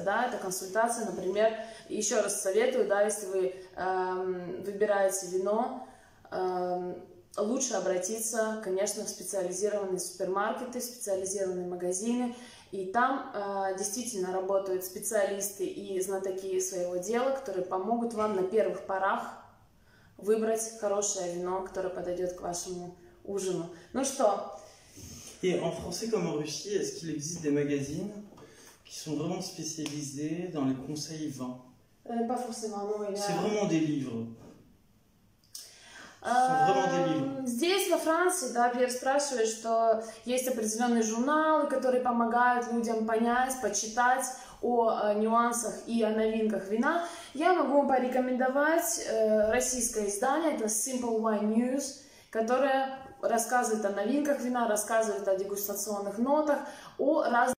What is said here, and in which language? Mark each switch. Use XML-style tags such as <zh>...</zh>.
<ru>Да, это консультация, например, еще раз советую, да, если вы выбираете вино, лучше обратиться, конечно, в специализированные супермаркеты, специализированные магазины. И там действительно работают специалисты и знатоки своего дела, которые помогут вам на первых порах выбрать хорошее вино, которое подойдет к вашему ужину. Ну что?</ru> <fr>Et en français comme en Russie, est-ce qu'il existe des magazines qui sont vraiment spécialisés dans les conseils vins? Pas forcément, non. C'est vraiment des livres. Vraiment des livres.</fr> <ru>Здесь, во Франции, да, Пьер спрашивает, что есть определенные журналы, которые помогают людям понять, почитать о нюансах и о новинках вина. Я могу вам порекомендовать российское издание, это Simple Wine News, которое рассказывает о новинках вина, рассказывает о дегустационных нотах, о разных</ru>